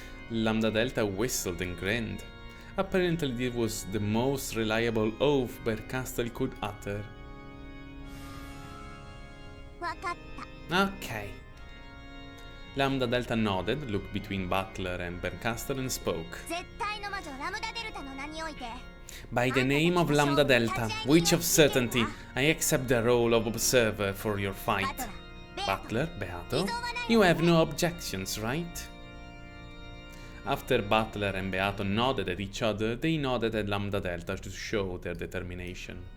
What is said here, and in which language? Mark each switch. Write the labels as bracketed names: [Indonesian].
[English] Lambda Delta whistled and grinned. Apparently it was the most reliable oath Bernkastel could utter. [Japanese] 分かった [English] Okay. Lambda Delta nodded, looked between Butler and Bernkastel and spoke. [Japanese] 絶対の魔女ラムダデルタの名において [English] By the name of Lambda Delta, Witch of Certainty, I accept the role of observer for your fight. [Japanese] バトラ [English] Butler, Beato, you have no objections, right? After Butler and Beato nodded at each other, they nodded at Lambda Delta to show their determination.